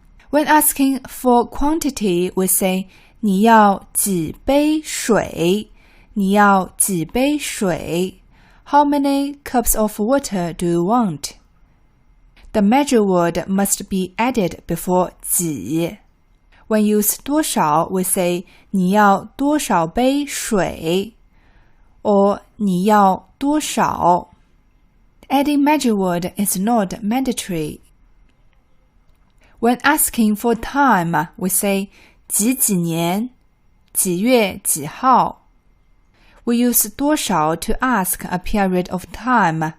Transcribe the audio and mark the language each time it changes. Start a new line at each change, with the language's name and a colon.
English: When asking for quantity, we say
Chinese: 你要几杯水？你要几杯水？
English: How many cups of water do you want? The measure word must be added before 几。 When used 多少, we say
Chinese: 你要多少杯水
English: or
Chinese: 你要多少。
English: Adding measure word is not mandatory. When asking for time, we say
Chinese: 几年几月几号。
English: We use 多少 to ask a period of time.